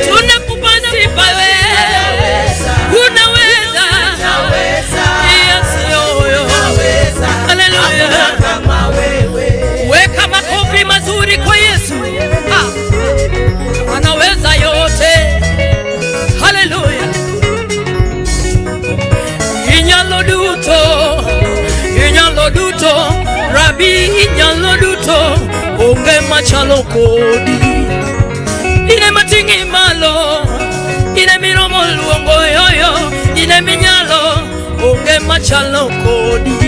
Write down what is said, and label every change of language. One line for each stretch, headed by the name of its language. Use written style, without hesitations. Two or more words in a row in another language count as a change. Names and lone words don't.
Swahili: Tunakupa sifa wewe, unaweza, unaweza, Yesu, unaweza, haleluya, hakuna kama wewe. Weka makofi mazuri kwa Yesu. Anaweza yote, haleluya.
Luo (Kenya and Tanzania): Inyalo duto, inyalo duto, Rabi inyalo duto, onge machalo kodi. Ine matingi malo, ine miromo luongo yoyo, ine minyalo, onge machalo kodi.